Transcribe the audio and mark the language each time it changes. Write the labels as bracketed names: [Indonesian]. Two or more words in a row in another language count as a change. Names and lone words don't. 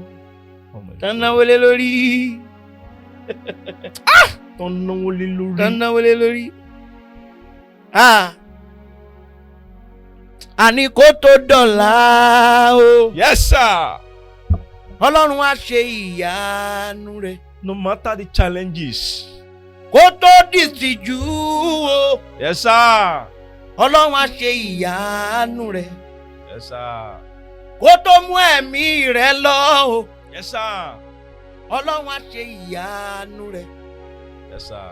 [Yoruba] tán náwó lé lórí. tán náwó lé lórí. àní kó tó dọ̀la o. [English] Yes sir. [Yoruba] Ọlọ́run á ṣe ìyanu rẹ̀. [English] No matter the challenges. [Yoruba] Kó tó dìtìjú o. [English] Yes sir. [Yoruba] Ọlọ́run á ṣe ìyanu rẹ̀. [English] Yes sir. [Yoruba] Kó tó mú ẹ̀mí rẹ̀ lọ o. [English] Yes sir. [Yoruba] Ọlọ́run á ṣe ìyanu rẹ̀. [English] Yes sir.